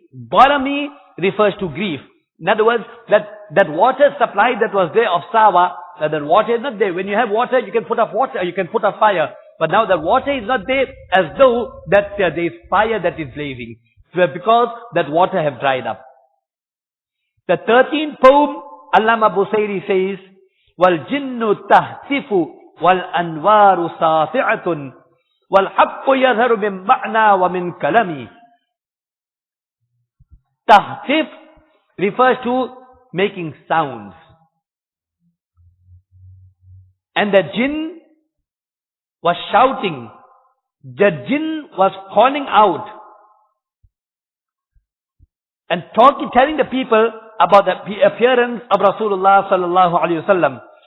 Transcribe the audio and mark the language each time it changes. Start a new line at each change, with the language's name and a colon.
English: Barami refers to grief. In other words, that water supply that was there of Sawa, that water is not there. When you have water, you can put up water, you can put up fire. But now the water is not there, as though that there is fire that is blazing. Because that water have dried up. The 13th poem, Allama Busayri says,
Arabic: وَالْجِنُّ تَهْتِفُ وَالْأَنْوَارُ سَاطِعَةٌ وَالْحَقُّ يَظْهَرُ مِنْ مَعْنَى وَمِنْ كَلَمِ.
English: Tahtif refers to making sounds. And the jinn was shouting. The jinn was calling out and telling the people about the appearance of Rasulullah sallallahu alaihi wasallam.